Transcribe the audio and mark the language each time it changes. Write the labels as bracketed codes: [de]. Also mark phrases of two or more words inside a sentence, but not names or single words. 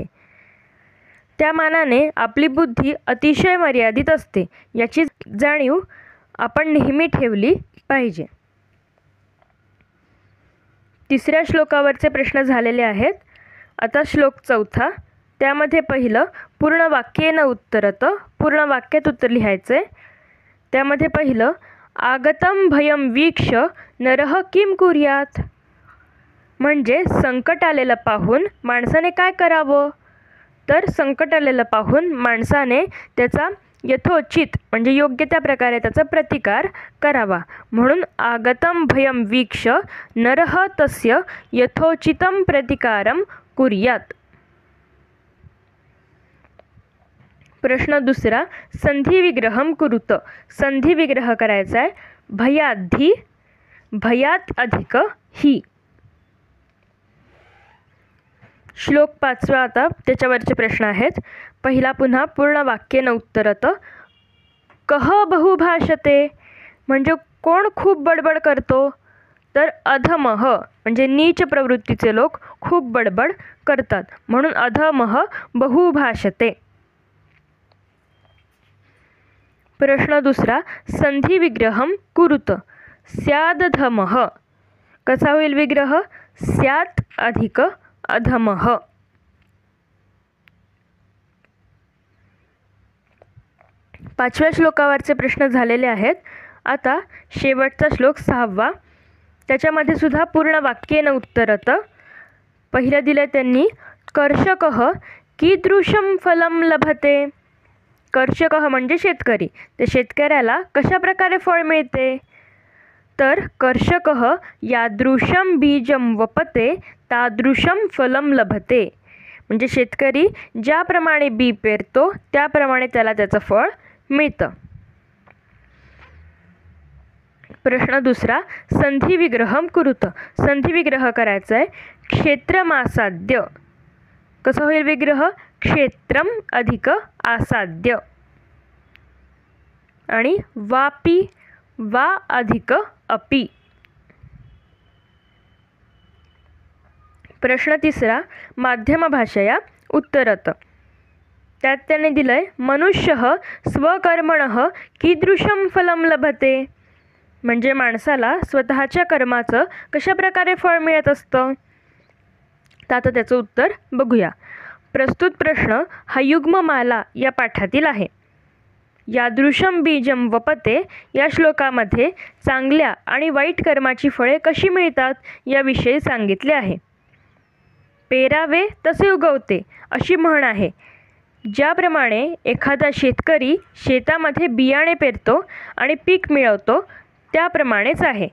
[mr] त्या मानाने आपली बुद्धी अतिशय मर्यादित असते याची जाणीव आपण नेहमी ठेवली पाहिजे. तिसऱ्या श्लोकावरचे प्रश्न झालेले आहेत. आता श्लोक चौथा, त्यामध्ये पहिलं [sa] पूर्ण वाक्येन उत्तरत. [mr] पूर्ण वाक्यात उत्तर लिहायचं आहे. त्यामध्ये पहिलं, [sa] आगतम भयम वीक्ष नरः किम कुर्यात, [mr] म्हणजे संकट आलेलं पाहून माणसाने काय करावं? तर संकट आलेलं पाहून माणसाने त्याचा यथोचित म्हणजे योग्य त्या प्रकारे त्याचा प्रतिकार करावा. [sa] म्हणून आगतम भयम वीक्ष नरः तस्य यथोचितं प्रतिकारम कुर्यात. [mr] प्रश्न दुसरा, [sa] संधी विग्रहम कुरुत. [mr] संधी विग्रह करायचा आहे. भयाद्धि भयात अधिक ही. श्लोक 5 आता त्याच्यावरचे प्रश्न आहेत. पहिला पुन्हा [sa] पूर्ण वाक्येन उत्तरत. कह बहुभाषते [mr] म्हणजे कोण खूप बडबड करतो? तर अधमः म्हणजे नीच प्रवृत्तीचे लोक खूप बडबड करतात, म्हणून [sa] अधमः बहुभाषते. [mr] प्रश्न दुसरा, संधी विग्रहम कुरुत. स्यादधमः कसा होईल विग्रह? स्यात् अधिक अधमः. पाचव्या श्लोकावरचे प्रश्न झालेले आहेत. आता शेवटचा श्लोक 6वा, त्याच्यामध्ये सुद्धा [sa] पूर्ण वाक्येन उत्तरत. [mr] पहिलं दिलं त्यांनी, [sa] कर्षकः कीदृशं फलं लभते. [mr] कर्षकः म्हणजे शेतकरी. त्या शेतकऱ्याला कशा प्रकारे फळ मिळते? [sa] तर कर्षकः यादृशं बीजं वपते तादृशं फलं लभते. [mr] म्हणजे शेतकरी ज्याप्रमाणे बी पेरतो त्याप्रमाणे त्याला त्याचं फळ मिळतं. प्रश्न दुसरा, [sa] संधी विग्रहम कुरुत. [mr] संधी विग्रह करायचा आहे. क्षेत्रमासाद्य कसं होईल विग्रह? क्षेत्रम अधिक आसाद्य. आणि वापी वा अधिक अपि. प्रश्न तिसरा, [sa] माध्यम भाषया उत्तरत. [mr] त्यात त्याने दिलंय, [sa] मनुष्यः स्वकर्मणः कीदृशं फलं लभते. [mr] म्हणजे माणसाला स्वतःच्या कर्माचं कशा प्रकारे फळ मिळत असतं. तर आता त्याचं उत्तर बघूया. प्रस्तुत प्रश्न हा युग्ममाला या पाठातील आहे. [sa] यादृशं बीजं वपते [mr] या श्लोकामध्ये चांगल्या आणि वाईट कर्माची फळे कशी मिळतात याविषयी सांगितले आहे. पेरावे तसे उगवते अशी म्हण आहे. ज्याप्रमाणे एखादा शेतकरी शेतामध्ये बियाणे पेरतो आणि पीक मिळवतो त्याप्रमाणेच आहे.